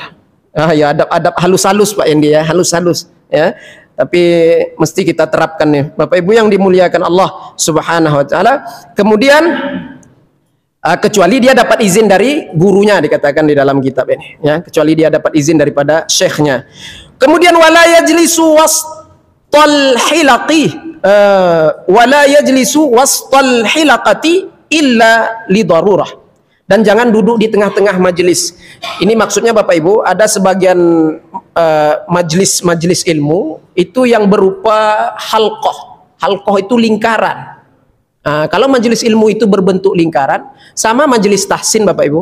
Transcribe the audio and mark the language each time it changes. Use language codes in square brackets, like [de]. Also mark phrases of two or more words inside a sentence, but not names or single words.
[id] Ya adab-adab halus-halus Pak Yendi ya, halus-halus ya. Tapi mesti kita terapkan nih. Bapak Ibu yang dimuliakan [ar] الله سبحانه وتعالى. [id] Kemudian kecuali dia dapat izin dari gurunya, dikatakan di dalam kitab ini ya, kecuali dia dapat izin daripada syekhnya. [ar] Kemudian ولا يجلس وسط الحلق ولا يجلس وسط الحلقة إلا لضرورة, [id] dan jangan duduk di tengah-tengah majelis. Ini maksudnya Bapak Ibu, ada sebagian majelis ilmu itu yang berupa halqah. Halqah itu lingkaran. Kalau majelis ilmu itu berbentuk lingkaran, sama majelis tahsin Bapak Ibu.